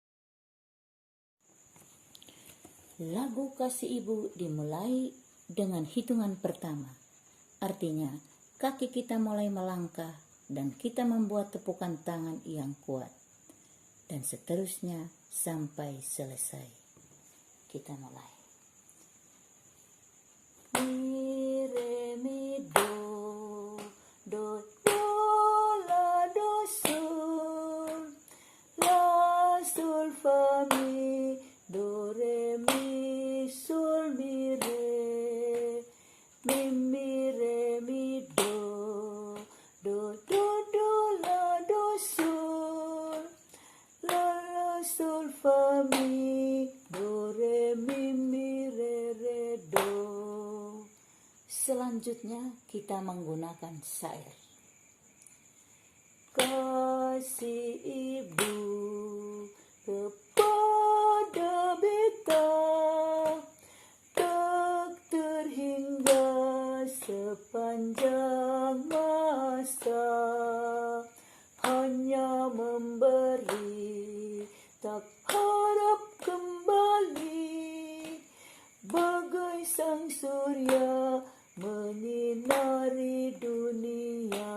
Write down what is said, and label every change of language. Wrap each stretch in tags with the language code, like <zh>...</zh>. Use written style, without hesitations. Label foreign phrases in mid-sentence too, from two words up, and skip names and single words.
<id>Lagu Kasih Ibu dimulai dengan hitungan pertama. Artinya, kaki kita mulai melangkah dan kita membuat tepukan tangan yang kuat. Dan seterusnya sampai selesai. Kita mulai. Mi, re, mi, do, do, la, do, sol, la, sol, fa, mi, do, re, mi, sol, mi, re, mi, do, do, la, do, sol, la, sol, fa, mi, do, re, mi, re, do. Selanjutnya kita menggunakan syair. Kasih Ibu kepada beta tak terhingga sepanjang masa, hanya memberi tak harap kembali, bagai sang surya menyinari dunia.</id>